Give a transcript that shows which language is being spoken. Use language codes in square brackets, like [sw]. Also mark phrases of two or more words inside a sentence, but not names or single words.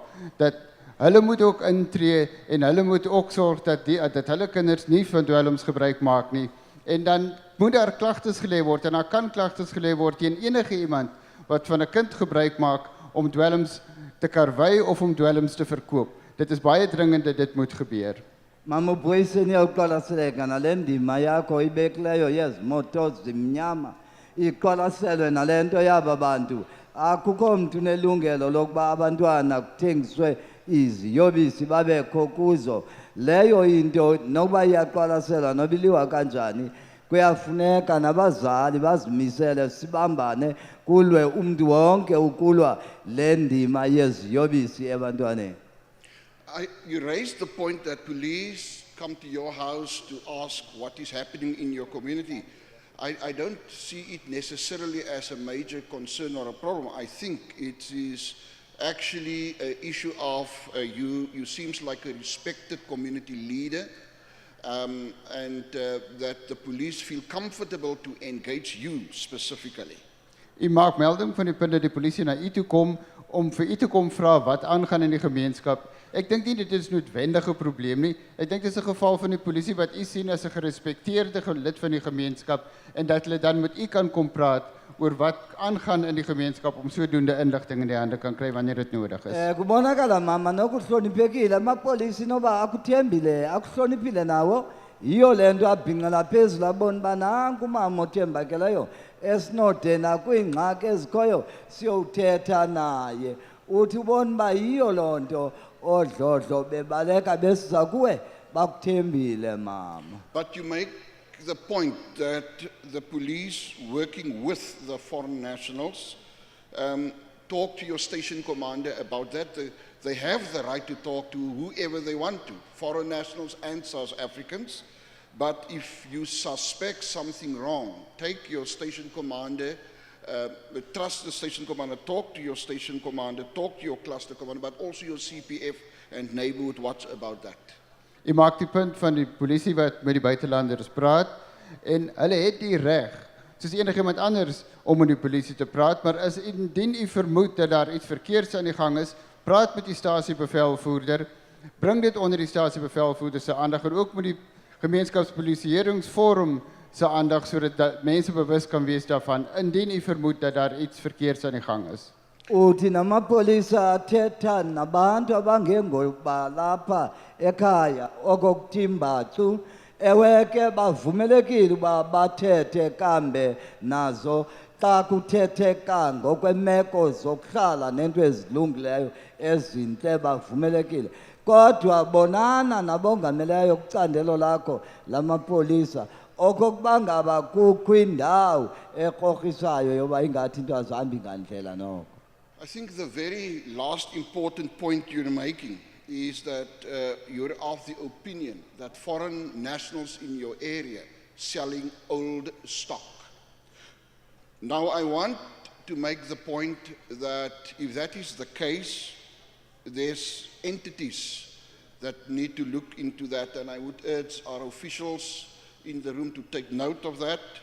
[af] Dat hulle moet ook intree en hulle moet ook sorg dat hulle kinders nie van dwelms gebruik maak nie. En dan moet daar klagtes gelê word en daar kan klagtes gelê word teen enige iemand wat van 'n kind gebruik maak om dwelms te karwei of om dwelms te verkoop. Dit is baie dringend dat dit moet gebeur. [xh] Mama Boysen uyawuqwalaseleka nale ndima yakho ibekileyo yezimoto zimnyama iqwalaselwe nale nto yaba bantu. Akukho mntu nelungelo lokuba abantwana kuthengiswe iziyobisi babekho kuzo. Leyo into nokuba iyaqwalaselwa nobiliwa kanjani kuyafuneka nabazali bazimisele sibambane kulwe umntu wonke ukulwa le ndima yeziyobisi ebantwaneni. [en] You raised the point that police come to your house to ask what is happening in your community. I don't see it necessarily as a major concern or a problem. I think it is actually an issue of you seems like a respected community leader, and that the police feel comfortable to engage you specifically. [af] U maak melding van die punt dat die polisie na u toe kom om vir u te kom vra wat aangaan in die gemeenskap. Ek dink nie dit is noodwendige probleem nie. Ek dink dit is 'n geval van die polisie wat u sien as 'n gerespekteerde lid van die gemeenskap en dat hulle dan met u kan kom praat oor wat aangaan in die gemeenskap om sodoende inligting in die hande kan kry wanneer dit nodig is. [xh] Kubonakala mama nokuhloniphekile amapolisi noba akuthembile akuhloniphile nawo yiyo le nto abhinqela phezulu abona uba nanku umama othembakeleyo esinode nakwiingxaki ezikhoyo siyowuthetha naye uthi ubona uba yiyo loo nto odlodlo bebaleka besiza kuwe bakuthembile mama. [en] But you make the point that the police working with the foreign nationals talk to your station commander about that. They have the right to talk to whoever they want to, foreign nationals and South Africans. But if you suspect something wrong, take your station commander, trust the station commander, talk to your station commander, talk to your cluster commander, but also your CPF and neighborhood watch about that. [af] U maak die punt van die polisie wat met die buitelanders praat en hulle het die reg, soos enigiemand anders, om met die polisie te praat, maar as indien u vermoed dat daar iets verkeerds aan die gang is, praat met die stasiebevelvoerder, bring dit onder die stasiebevelvoerder se aandag en ook met die gemeenskapspolisieeringsforum se aandag sodat mense bewus kan wees daarvan indien u vermoed dat daar iets verkeerds aan die gang is. [xh] Uthi namapolisa athetha nabantu abangengoba lapha ekhaya okokuthimbatu ewe ke bavumelekile uba bathethe kambe nazo xa kuthetheka ngokwemeko zokuhlala nento ezilungileyo ezintle bavumelekile. Kodwa bonana nabongameleyo kucandelo lakho lamapolisa okokuba ngaba kukho indawo ekrokrisayo yoba ingathi into azihambi ngandlela noko. [en] I think the very last important point you're making is that you're of the opinion that foreign nationals in your area selling old stock. Now I want to make the point that if that is the case, there's entities that need to look into that, and I would urge our officials in the room to take note of that.